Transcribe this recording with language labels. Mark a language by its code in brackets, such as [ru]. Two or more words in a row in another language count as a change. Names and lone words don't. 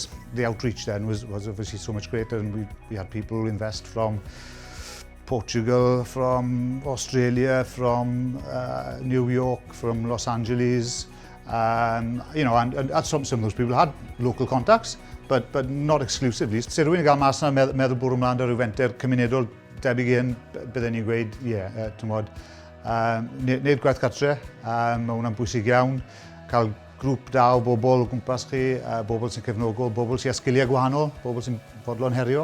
[en] The outreach then was obviously so much greater, and we had people invest from Portugal, from Australia, from New York, from Los Angeles. And some of those people had local contacts, but not exclusively. [cy] So rwy'n gael mas na meddwl bwrw ymlaen ar rywenter cymunedol debyg un, bydden ni'n gweud, tymod, neud gwaith cartre, mae hwnna'n bwysig iawn, cael grŵp da o bobl o gwmpas chi, bobl sy'n cefnogol, bobl sy'n sgiliau gwahanol, bobl sy'n fodlon herio.